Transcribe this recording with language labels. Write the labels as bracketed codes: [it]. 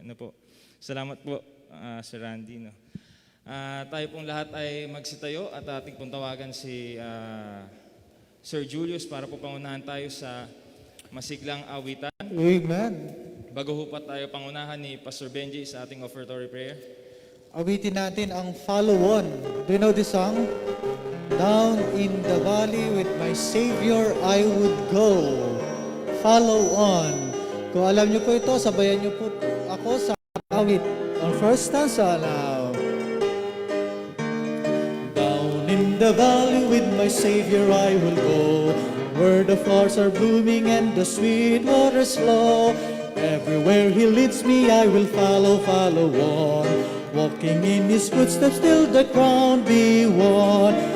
[tl] Ano po? Salamat po, Sir Randy. No? Tayo pong lahat ay magsitayo at ating pong tawagan si Sir Julius para po pangunahan tayo sa masiglang awitan. Amen. Bago ho pa tayo pangunahan ni Pastor Benji sa ating offertory prayer. Awitin natin ang follow on. [en] Do you know this song? Down in the valley with my Savior I would go. Follow on. [tl] Kung alam niyo po ito, sabayan niyo po ako sa awit. [en] Ang first stanza now. Down in the valley with my Savior I will go, where the flowers are blooming and the sweet waters flow. Everywhere He leads me I will follow, follow on. Walking in His footsteps till the crown be won.